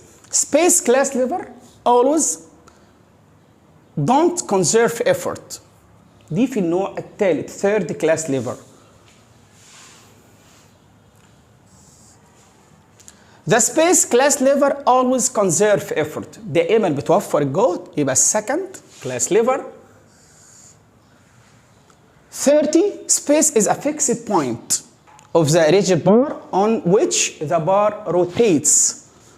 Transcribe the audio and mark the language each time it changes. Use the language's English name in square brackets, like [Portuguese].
[English] space class lever always don't conserve effort. [Arabic] دي في النوع الثالث [English] third class lever. The space class lever always conserve effort. [Arabic] دائما بتوفر الجهد يبقى [English] second class lever. 30 space is a fixed point of the rigid bar on which the bar rotates.